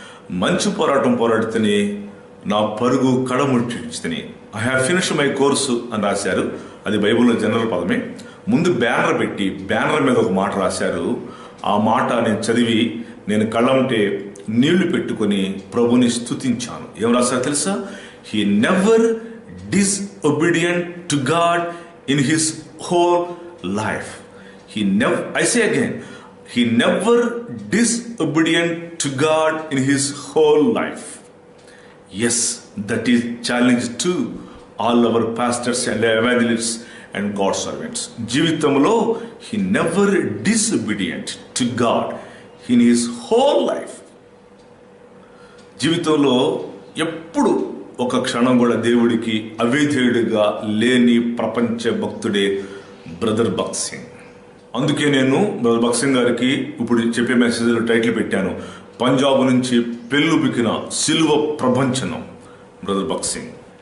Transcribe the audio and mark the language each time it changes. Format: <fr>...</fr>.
<te>మంచి పోరాటం పోరాడితేనే నా పరుగు కడముట్టిని,</te> <en>I have finished my course</en> <te>అని రాశారు. అది బైబిల్లో జనరల్ పదమే. ముందు బ్యానర్ పెట్టి బ్యానర్ మీద ఒక మాట రాశారు. ఆ మాట నేను చదివి నేను కళ్ళంటే నీళ్లు పెట్టుకుని ప్రభుని స్తుతించాను. ఏం రాశారు తెలుసా?</te> <en>He never disobedient to God in his whole life. I say again, he never disobedient to God in his whole life. Yes, that is challenge to all our pastors and evangelists and God servants.</en> <te>జీవితంలో</te> <en>he never disobedient to God in his whole life.</en> <te>జీవితంలో ఎప్పుడు ఒక క్షణం కూడా దేవుడికి అవిధేయుడిగా లేని ప్రపంచ భక్తుడే brother Bhagat Singh. అందుకే నేను బ్రదర్ భగత్ సింగ్ గారికి ఇప్పుడు చెప్పే మెసేజ్లో టైటిల్ పెట్టాను, పంజాబ్ నుంచి పెళ్ళుబికిన సిల్వ ప్రభంచనం బ్రదర్ భగత్ సింగ్.</te>